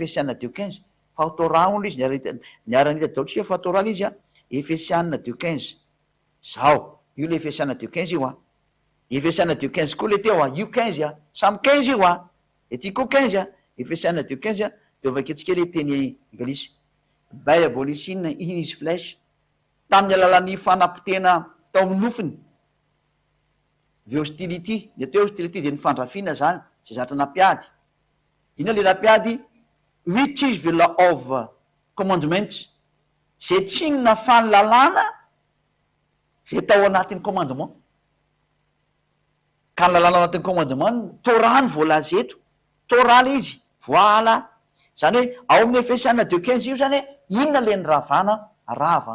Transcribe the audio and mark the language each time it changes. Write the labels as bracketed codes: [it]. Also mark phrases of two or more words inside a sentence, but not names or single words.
[mg] Efesianina 2:15 fa Torah on le izy niaranita daotsika fa Torah le izy Efesianina 2:15 zao io le Efesianina 2:15 io Efesianina 2:15 koa le teo io 15 samy 15 io ety koa 15 Efesianina 2:15 de vakitsika le teny anglisy [en] diabolishin in his flesh [mg] tamin'ny alalan'ny fanampitena tao amin'ny nofiny ve hostility ny atao hostility de ny fandrafina zany zay zatra nampiady ina le nampiady [en] which is the law of commandment [mg] zay tsinona fanilalana zay tao anatin'ny commandement ka ny lalana ao anatin'ny commandement Torah ny voalaza eto Torah le izy voila zany hoe ao amin'ny Efesianina 2:15 io zany hoe inona le ny ravana ravany